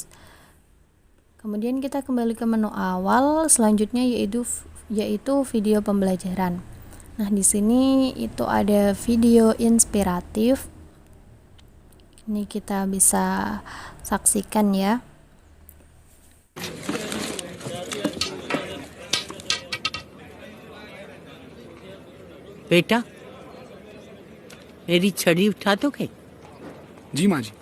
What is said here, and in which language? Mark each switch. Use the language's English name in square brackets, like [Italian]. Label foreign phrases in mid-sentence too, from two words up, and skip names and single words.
[Indonesian] Kemudian kita kembali ke menu awal, selanjutnya yaitu video pembelajaran. Nah, di sini itu ada video inspiratif. Ini kita bisa saksikan ya. [Hindi] बेटा मेरी छड़ी उठा दोगे? जी माँ जी।